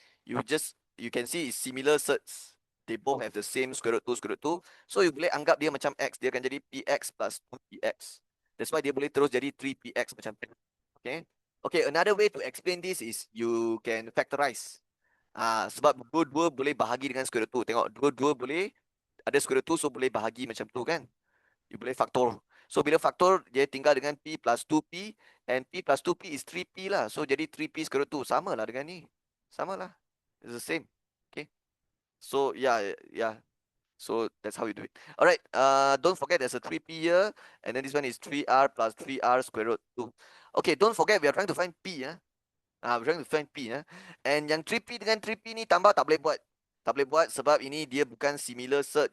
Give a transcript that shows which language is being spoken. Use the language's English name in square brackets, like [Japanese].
[English] You can see it's similar certs. They both have the same square root 2. [Malay] So you boleh anggap dia macam X. Dia akan jadi PX plus 2PX. [English] That's why [Malay] dia boleh terus jadi 3PX macam tu. Okay. [English] Okay, another way to explain this is you can factorize. [Malay] Sebab dua-dua boleh bahagi dengan square root 2. Tengok, dua-dua boleh ada square root 2, so boleh bahagi macam tu kan. You boleh faktor. So bila faktor, dia tinggal dengan P plus 2P. [English] And P plus 2P is 3P lah. So jadi 3P square root 2. [Malay] Sama lah dengan ni. Sama lah. [English] It's the same. Okay. So yeah. So that's how you do it. Alright. Don't forget there's a 3P here. And then this one is 3R plus 3R square root 2. Okay, don't forget we are trying to find P. We're trying to find P. [Malay] And yang 3P dengan 3P ni tambah tak boleh buat. Tak boleh buat sebab ini dia bukan similar cert.